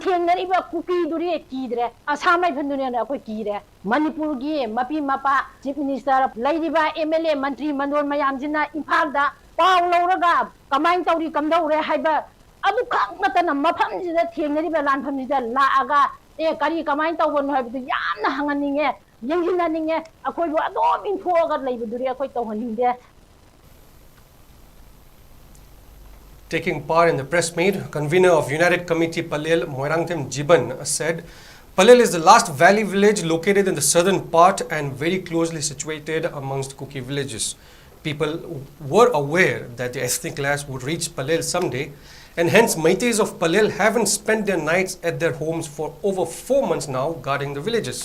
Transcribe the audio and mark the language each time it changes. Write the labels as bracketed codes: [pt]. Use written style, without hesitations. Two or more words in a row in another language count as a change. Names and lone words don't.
[mni] thengnariba kuki duri kidre Assam Rifle na khoi kire manipur gi mapi mapa [en] chief minister [mni] laidiba MLA mantri mandor mayam jina imphal da paw lawraga kamain tawri kamdaure haiba adu khak matana mafam jida thengnariba lan pham jida laaga kari kamain tawon haibu yamna hanganinge yengina ninge akhoi bo adom infoga laibuduri akhoi tawhaninde. [en] Taking part in the press meet, convener of United Committee Palel, 𝐿𝐻𝐸𝐻𝐸 said, Palel is the last valley village located in the southern part and very closely situated amongst Kuki villages. People were aware that the ethnic class would reach Palel someday, and hence Meiteis of Palel haven't spent their nights at their homes for over 4 months now guarding the villages.